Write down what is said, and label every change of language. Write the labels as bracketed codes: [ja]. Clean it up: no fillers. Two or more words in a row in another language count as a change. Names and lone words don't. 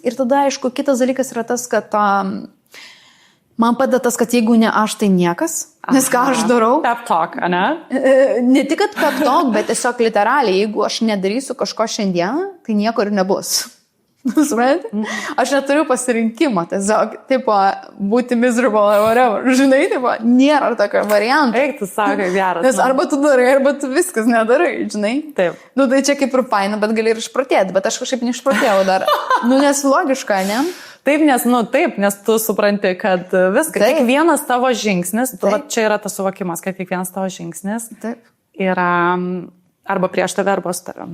[lt] Ir tada, aišku, kitas dalykas yra tas, kad man padeda tas, kad jeigu ne aš, tai niekas. Nes ką aš darau? [en] Pep talk, ne? [lt] Ne tik, kad [en] pep talk, [lt] bet tiesiog literaliai, jeigu aš nedarysiu kažko šiandieną, tai nieko ir nebus. Aš neturiu pasirinkimo, tiesiog, tipo, būti [en] miserable or whatever. [lt] Žinai, tipo, nėra tokio varianto. Eik, tu sakai, geras. Nes arba tu darai, arba tu viskas nedarai, žinai. Taip. Tai čia kaip ir faina, bet gali ir išprotėti, bet aš kažkaip neišprotėjau dar. Nes logiška, ne? Taip, nes tu supranti, kad viskas, kiekvienas tavo žingsnis, čia yra tas suvokimas, kad kiekvienas tavo žingsnis yra arba prieš tave, arba su tavim.